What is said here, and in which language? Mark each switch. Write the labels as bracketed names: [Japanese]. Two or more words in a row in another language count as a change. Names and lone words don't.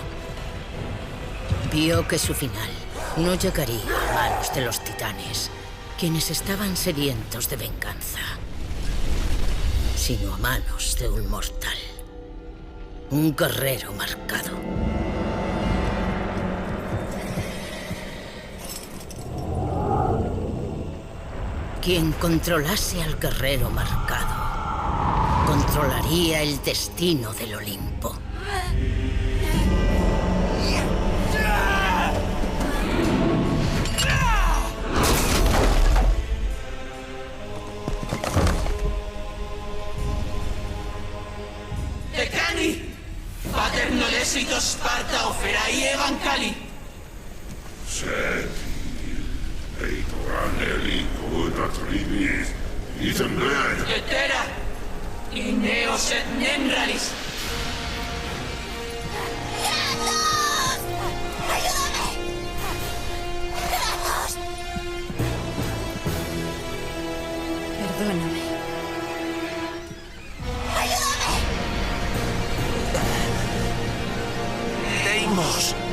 [Spanish] Vio que su final no llegaría a manos de los titanes, quienes estaban sedientos de venganza, sino a manos de un mortal, un guerrero marcado. Quien controlase al guerrero marcado, controlaría el destino del Olimpo. Decani! Pater nolesitos Sparta oferai evancali! Etera! Ineos et nemralis! ¡Kratos! ¡Ayúdame! ¡Kratos! Perdóname. ¡Ayúdame! Deimos!